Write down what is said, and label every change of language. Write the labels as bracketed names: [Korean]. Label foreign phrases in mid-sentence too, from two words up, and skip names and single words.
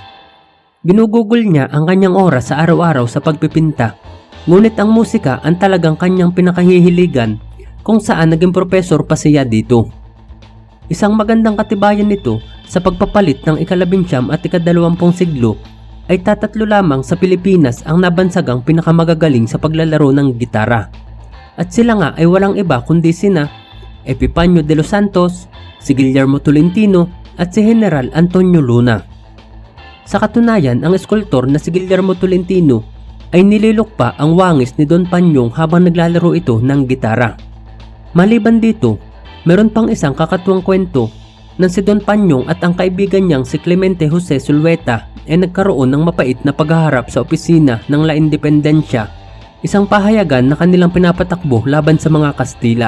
[Filipino] Ginugugol niya ang kanyang oras sa araw-araw sa pagpipinta, ngunit ang musika ang talagang kanyang pinakahihiligan kung saan naging profesor pa siya dito. Isang magandang katibayan nito sa pagpapalit ng ika-19 at ika-20 siglo ay tatatlo lamang sa Pilipinas ang nabansagang pinakamagagaling sa paglalaro ng gitara. At sila nga ay walang iba kundi sina Epipanyo de los Santos, si Guillermo Tolentino at si General Antonio Luna. Sa katunayan, ang eskultor na si Guillermo Tolentino ay nililok pa ang wangis ni Don Panyong habang naglalaro ito ng gitara. Maliban dito, meron pang isang kakatuwang kwento na si Don Panyong at ang kaibigan niyang si Clemente Jose Zulueta ay nagkaroon ng mapait na paghaharap sa opisina ng La Independencia, isang pahayagan na kanilang pinapatakbo laban sa mga Kastila.